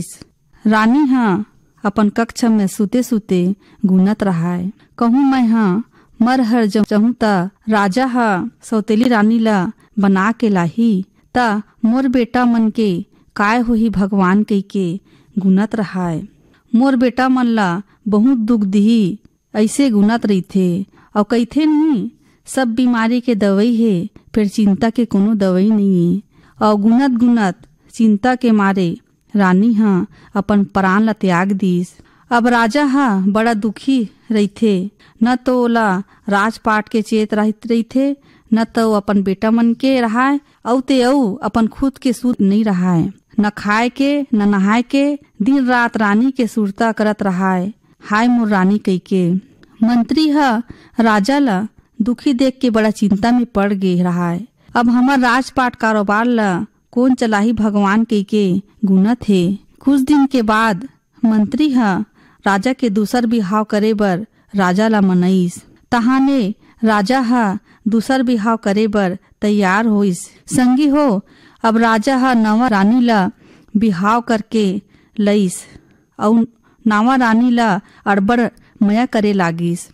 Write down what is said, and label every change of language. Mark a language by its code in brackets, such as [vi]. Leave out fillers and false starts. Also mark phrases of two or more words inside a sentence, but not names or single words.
[hne] रानी हाँ अपन कक्ष में सुते सुते गुनत रहाए, कहूँ मैं हाँ मर हर जहूँ ता राजा हा सौतेली रानी ला बना के लाही ता मोर बेटा मन के काय होही भगवान कई के गुनत रहाए। मोर बेटा मन ला बहुत दुख दिही ऐसे गुनत रही थे और कईथे नहीं सब बीमारी के दवाई है, फिर चिंता के कोनो दवाई नहीं है। और गुनत गुनत चिंता के मारे रानी हाँ अपन प्राण ला त्याग दीस। अब राजा हाँ बड़ा दुखी रही थे, न तो ओला राजपाट के चेत रही थे, न तो अपन बेटा मन के रहाए औ ते औ अपन खुद के सूत नहीं रहाए, न खाए के न नहाए के दिन रात रानी के सुरता करत रहाए। हाय मोर रानी कई के। मंत्री हा राजा ला दुखी देख के बड़ा चिंता में पड़ गए रहाए। अब हमार राजपाट कारोबार ला कौन चलाही भगवान कई के गुनत है। कुछ दिन के बाद मंत्री हा राजा के दूसर बिहाव करे बर राजा ला मनईस। तहाने राजा हा दूसर बिहाव करे बर तैयार होइस। संगी हो अब राजा हा नवा रानी ला बिहाव करके लईस और नवा रानी ला अड़बड़ मया करे लागिस।